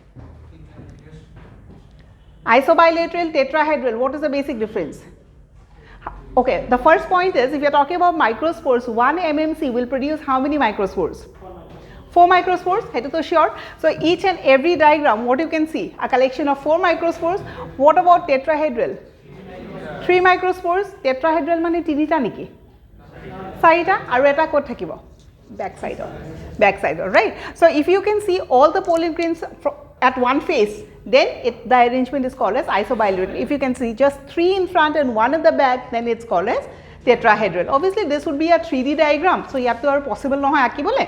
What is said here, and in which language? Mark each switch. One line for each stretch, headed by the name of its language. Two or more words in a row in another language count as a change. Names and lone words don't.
English: Isobilateral, tetrahedral, what is the basic difference? Okay, the first point is, if you are talking about microspores, 1 mmC will produce how many microspores? 4 microspores, hetu to sure. So each and every diagram, what you can see, a collection of 4 microspores. What about tetrahedral? 3 microspores.
Assamese: Tetrahedral mane 3 ta niki? 4 ta aru eta kot thakibo?
English: Backside, right? So if you can see all the pollen grains at one face, then the arrangement is called as isobilateral. If you can see just 3 in front and 1 at the back, then it's called as tetrahedral. Obviously this would be a 3D diagram, so
Assamese: yat to
English: are possible
Assamese: nohoy aki bole.